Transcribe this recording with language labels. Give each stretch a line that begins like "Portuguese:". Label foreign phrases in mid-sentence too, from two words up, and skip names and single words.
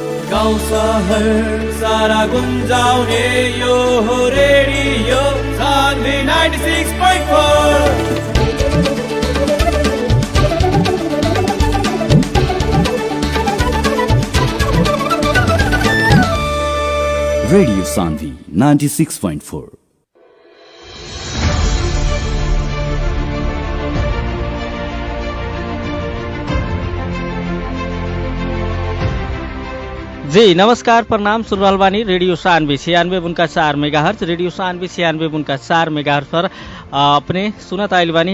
Nepali: गाउँ सहर सारा गुन्जाउने यो हो रेडियो सान्वी 96.4। रेडियो सान्वी 96.4।
Bhojpuri: जी नमस्कार, प्रणाम। सुन रहल बानी रेडियो सान्वी 96.4 मेगाहर्ट्ज। रेडियो सान्वी 96.4 मेगाहर्ट्ज पर अपने सुनत आइल बानी।